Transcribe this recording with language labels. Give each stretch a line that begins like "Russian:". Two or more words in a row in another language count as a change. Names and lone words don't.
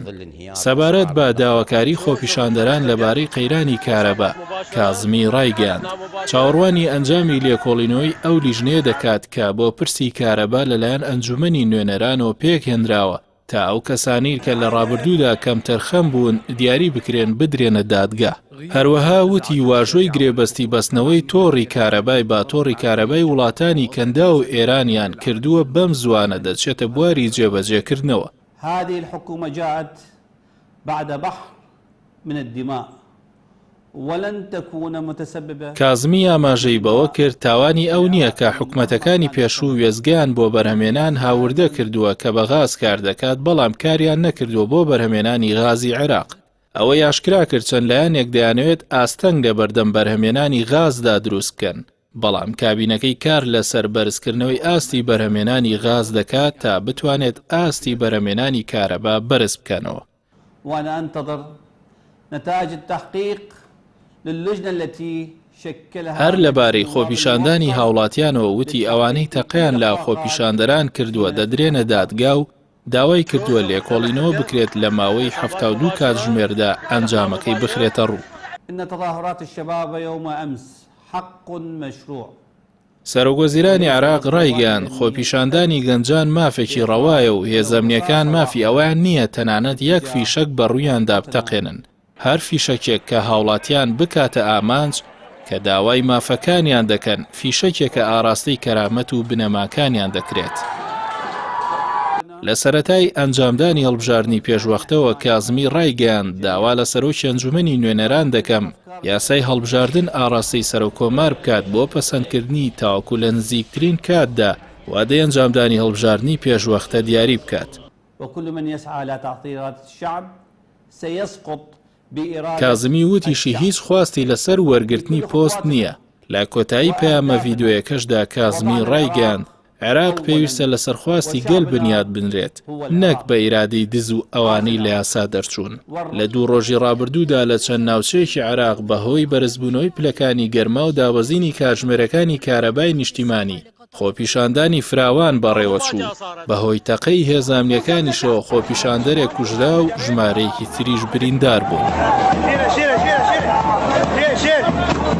Central Kurdish: سەبارەت بە داواکاری خۆپیشاندەران لەبارەی قەیرانی کارەبا کازمی ڕایگەیاند چاوەڕوانی ئەنجامی لێکۆڵینەوەی ئەو لیژنەیە دەکات کە بۆ پرسی کارەبا لەلایەن ئەنجومەنی نوێنەرانەوە پێکهێنراوە تا ئەو کەسانی کە لە ڕابردوودا کەم تەرخەم بوون دیاری بکرێن بدرێنە دادگا. هەروەها وتی واژۆی گرێبەستی بەستنەوەی تۆڕی کارەبای با تۆڕی کارەبای وڵاتانی کەندا و ئێرانیان کردووە بەم زوانە دەچێتە بواری جێبەجێکردنەوە.
Arabic: هذه الحكومة جاءت بعد بحر من الدماء ولن تكون متسببة.
Central Kurdish: کازمی ئاماژەی بەوە کرد تاوانی ئەو نییە کە حکومەتەکانی پێشوو وێزگیان بۆ بەرهەمێنان هاوردە کردووە کە بە غاز کار دەکات بەڵام کاریان نەکردووە بۆ بەرهەمێنانی غازی عێراق. ئەوە یاشکرا کرد چەند لایەنێک دەیانەوێت ئاستەنگ لە بەردەم بەرهەمێنانی غازدا دروست بکەن بەڵام کابینەکەی کار لەسەر بەرزکردنەوەی ئاستی بەرهەمێنانی غاز دەکات تا بتوانێت ئاستی بەرهەمێنانی کارەبا بەرز بکەنەوە.
Arabic: وأنا أنتظر نتائج التحقيق للجنة التي شكلها.
Central Kurdish: هەر لەبارەی خۆپیشاندانی هاوڵاتیانەوە وتی ئەوانەی تەقیان لە خۆپیشاندەران کردووە دەدرێنە دادگا و داوای کردووە لێکۆڵینەوە بکرێت لە ماوەی 72 کاتژمێردا ئەنجامەکەی بخرێتە ڕوو.
Arabic: إن تظاهرات الشباب يوم أمس حق مشروع.
Central Kurdish: سەرۆگۆزیرانی عێراق ڕایگەیاند خۆپیشاندانی گەنجان مافێکی ڕەوایە و هێزەمنیەکان مافی ئەویان نییە تەنانەت یەک فیشەک بە ڕوویاندا بتەقێنن. هەر فیشەکێک کە هاوڵاتیان بکاتە ئامانج کە داوای مافەکانیان دەکەن فیشەکێکە ئاراستەی کەرامەت و بنەماکانیان دەکرێت. لە سەرەتای ئەنجامدانی هەڵبژاردننی پێشوەختەوە کازمی ڕایگەیاند داوا لە سەرۆکی ئەنجومەنی نوێنەران دەکەم یاسای هەڵبژاردن ئاراستەی سەرۆکۆمار بکات بۆ پەسەندکردنی تاوەکو لە نزیکترین کاتدا وادەی ئەنجامدانی هەڵبژاردننی پێشوەختە دیاری بکات.
Arabic: وكل من يسعى إلى تعطيل إرادة الشعب سيسقط بإرادة.
Central Kurdish: کازمی وتیشی هیچ خواستی لەسەر وەرگرتنی پۆست نییە. لە کۆتایی پەیامە ڤیدیۆیەکەشدا کازمی ڕایگەیاند عێراق پێویستە لە سەرخواستی گەل بنیاد بنرێت نەک بە ئیرادەی دز و ئەوانەی لە یاسا دەرچوون. لە 2 ڕۆژی ڕابردوودا لە چەند ناوچەیەکی عێراق بەهۆی بەرزبوونەوەی پلەکانی گەرما و داوەزینی کاتژمێرەکانی کارەبای نیشتیمانی خۆپیشاندانی فراوان بەڕێوەچوو بەهۆی تەقەی هێزانامنیەکانیشەوە خۆپیشاندەرێک کوژرا و ژمارەیەکی تریش بریندار بوو.